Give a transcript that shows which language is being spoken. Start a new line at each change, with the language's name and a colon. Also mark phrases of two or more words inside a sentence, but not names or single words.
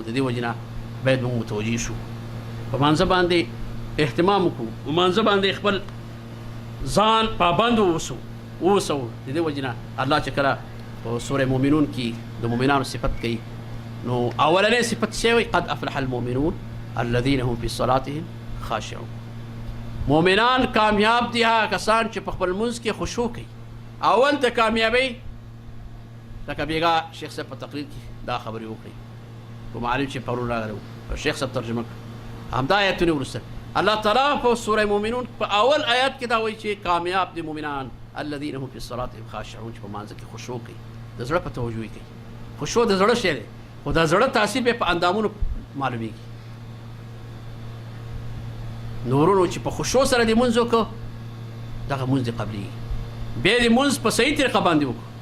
Pashto: د دې وجې نه باید موږ متوجه شو، په مانځه باندې اهتمام وکړو، په مانځه باندې خپل ځان پابند اوسو. د دې وجې نه الله چې کله په سوره مؤمنون کې د مؤمنانو صفت کوي نو اولنی صفت څه وایي؟
Arabic: قد افلح المؤمنون الذين هم في صلاتهم خاشعون.
Pashto: مؤمنان کامیاب دي هغه کسان چې په خپل منځ کې خشوع کوي. اول ته کامیابی لکه بیګا شیخ صاحب په تقریر کې دا خبرې وکړي، کوم عالم چې پرون راغلی و شیخ صاحب ترجمه کړ، همدا آیتونه وروسته الله تعالی په سوره مؤمنون په اول آیات کې دا وایي چې کامیاب دي مؤمنان
Arabic: الذين هم في صلاتهم خاشعون،
Pashto: چې په مانځه کې خشوع کوي، د زړه په توجه کوي. خشوع د زړه شی دی خو د زړه تاثیر به په اندامونو معلومیږي. نورونو چې په خشوع سره د منځ وکړو دغه منځ دې قبلېږي، بیا د منځ په صحیح طریقه باندې وکړو.